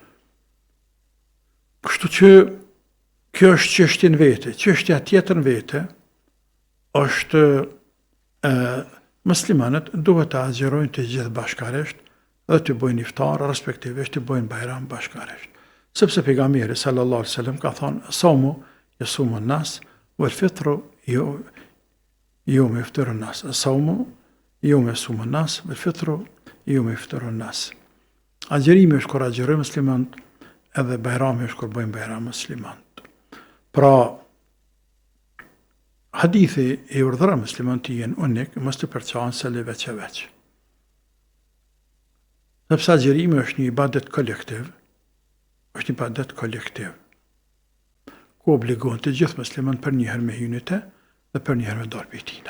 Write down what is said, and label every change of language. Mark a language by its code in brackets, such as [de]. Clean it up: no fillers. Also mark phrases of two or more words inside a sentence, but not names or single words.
[sq] Kështu që kjo është çështje në vete. Çështja tjetër në vete është muslimanët duhet të agjerojnë të gjithë bashkarisht dhe të bëjnë iftar, respektivisht të bëjnë bajram bashkarisht. Sepse pejgamberi [ar] صلى الله عليه وسلم [sq] ka thonë, [ar] "الصوم يصوم الناس والفطر يوم يفطر الناس." الصوم يوم يصوم الناس والفطر يوم يفطر الناس. [sq] Agjerimi është kur agjerojnë muslimanët, edhe bajrami është kur bëjnë bajram muslimanët. Pra, hadithi e urdhëron muslimanët të jenë unik, mos të përçohen se le veç e veç. Sepse agjerimi është një ibadet kolektiv, ku obligon të gjithë muslimanët për njëherë me hynite dhe për njëherë me dalë prej tina.